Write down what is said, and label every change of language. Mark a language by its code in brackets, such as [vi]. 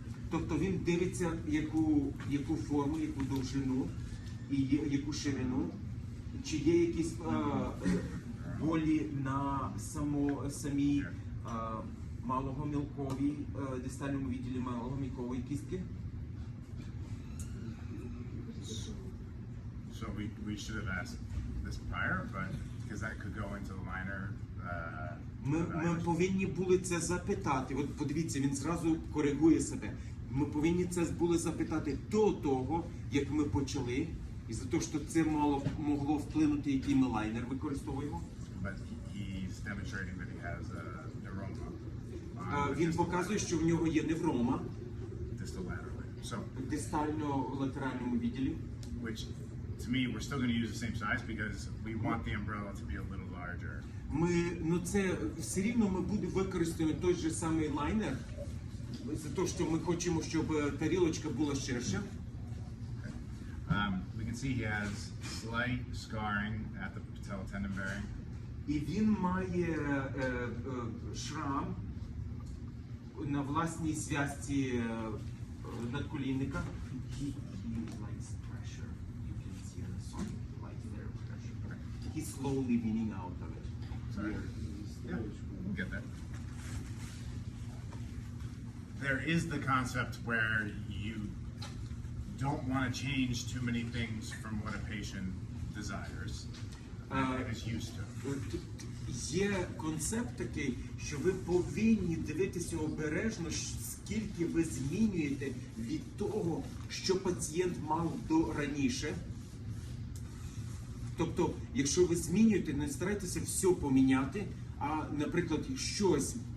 [uk] Тобто він дивиться, яку форму, яку довжину і яку ширину, чи є якісь болі на самій малогомілковій, дистальному відділі малогомілкової кістки. [en] So we should have asked this prior, but because that could go into the liner. [uk] Ми повинні були це запитати. От подивіться, він зразу коригує себе. Ми повинні це були запитати до того, як ми почали, і за те, що це могло вплинути, який ми лайнер використовуємо. [en] But he's demonstrating that he has a neuroma. [uk] Він показує, що в нього є неврома [en] Distalaterally. So, [uk] в дистально-латеральному відділі. [en] which to me, we're still going to use the same size because we want the umbrella to be a little larger. [uk] Це все рівно ми будемо використовувати той же самий лайнер, за те, що ми хочемо, щоб тарілочка була ширша. [en] We can see he has slight scarring at the patella tendon bearing. [uk] І він має шрам на власній зв'язці надколінника. [en] He likes pressure. You can see on the song, he likes their pressure. He's slowly weaning out of it. Sorry. Yeah, we'll get there. There is the concept where you don't want to change too many things from what a patient desires and is used to. [uk] Є концепт такий, що ви повинні дивитися обережно, скільки ви змінюєте від того, що пацієнт мав до раніше. Тобто, якщо ви змінюєте, не старайтеся все поміняти, а, наприклад, щось.